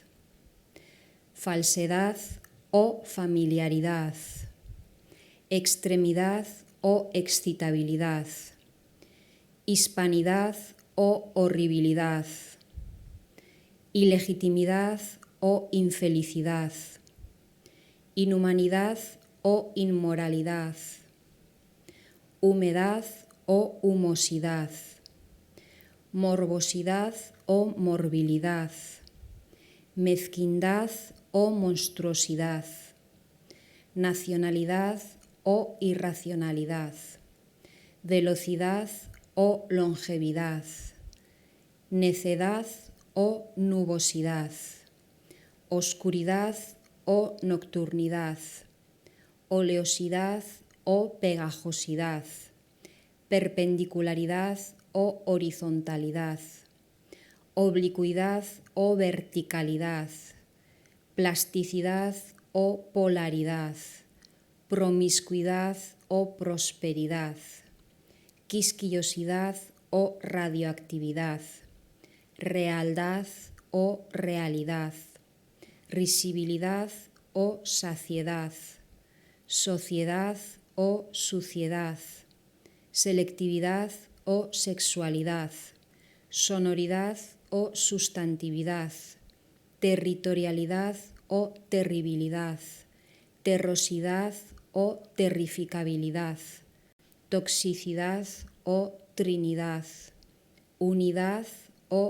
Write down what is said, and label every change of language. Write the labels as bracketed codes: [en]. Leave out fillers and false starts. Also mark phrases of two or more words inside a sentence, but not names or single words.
[es] falsedad o familiaridad, extremidad o excitabilidad, hispanidad o horribilidad, ilegitimidad o infelicidad, inhumanidad o inmoralidad, humedad o humosidad, morbosidad o morbilidad, mezquindad o monstruosidad, nacionalidad o irracionalidad, velocidad o longevidad, necedad o nubosidad, oscuridad o nocturnidad, oleosidad o pegajosidad, perpendicularidad o horizontalidad, oblicuidad o verticalidad, plasticidad o polaridad, promiscuidad o prosperidad, quisquillosidad o radioactividad, realidad o realidad, risibilidad o saciedad, sociedad o suciedad, selectividad o sexualidad, sonoridad o sustantividad, territorialidad o terribilidad, terrosidad o terrificabilidad, toxicidad o trinidad, unidad o